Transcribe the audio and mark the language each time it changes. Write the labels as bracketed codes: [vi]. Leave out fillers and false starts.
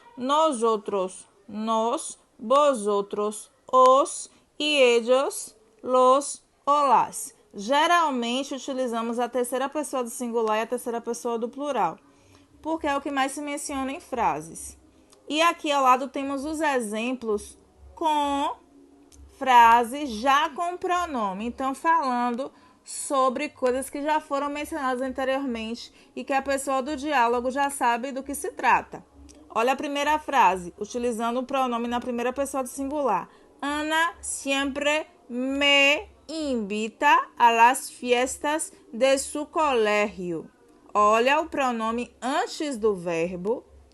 [es] Nosotros, nos, vosotros, os e ellos, los o las. [pt] Geralmente utilizamos a terceira pessoa do singular e a terceira pessoa do plural, porque é o que mais se menciona em frases. E aqui ao lado temos os exemplos com frases já com pronome. Então, falando sobre coisas que já foram mencionadas anteriormente e que a pessoa do diálogo já sabe do que se trata. Olha a primeira frase, utilizando o pronome na primeira pessoa do singular. [es] Ana siempre me invita a las fiestas de su colegio. [pt] Olha o pronome antes do verbo.